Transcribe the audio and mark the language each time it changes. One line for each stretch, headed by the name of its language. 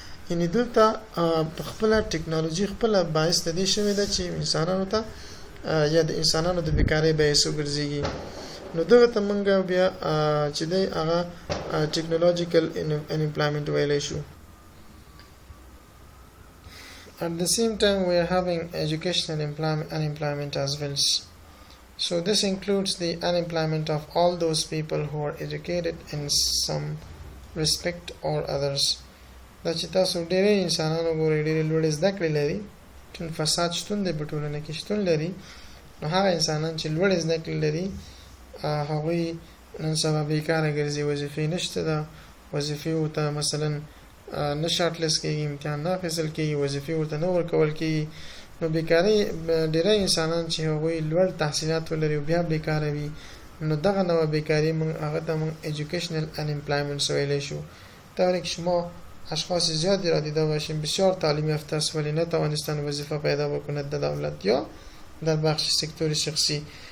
Pashto: یعنې دلته په خپله ټکنالوژي خپله باعث د دې شوې ده چې انسانانو ته یا د انسانانو د بیکارۍ باعث وګرځېږي. نو دغه ته موږ بیا چې دی هغه
English: technological unemployment
Pashto: ویلی شو.
English: At the same time, we are having educational unemployment as well. So this includes the unemployment of all those people who are educated in some respect or others.
Pashto: دا چې تاسو ډېری انسانانو ګورئ ډېرې لوړې زده کړې لري، چون فساد شتون دی په ټولنه کې شتون لري، نو هغه انسانان چې لوړې زده کړې لري هغوی نن سبا بیکاره ګرځي، وظیفې نشته ده، وظیفې ورته مثلا نه شارټلیست کېږي، امتحان نه اخیستل کېږي، وظیفې ورته نه ورکول کېږي. نو بیکارۍ ډېری انسانان چې هغوی لوړ تحصیلات ولري او بیا بیکاره وي، نو دغه نوع بیکاری هغه ته موږ
English: educational unemployment
Pashto: ویلی شو.
Persian: طوری که شما اشخاص زیادی را دیده باشیم بسیار تعلیم یافته است ولی نتوانستند وظیفه پیدا بکند در دولت یا در بخش سکتور شخصی.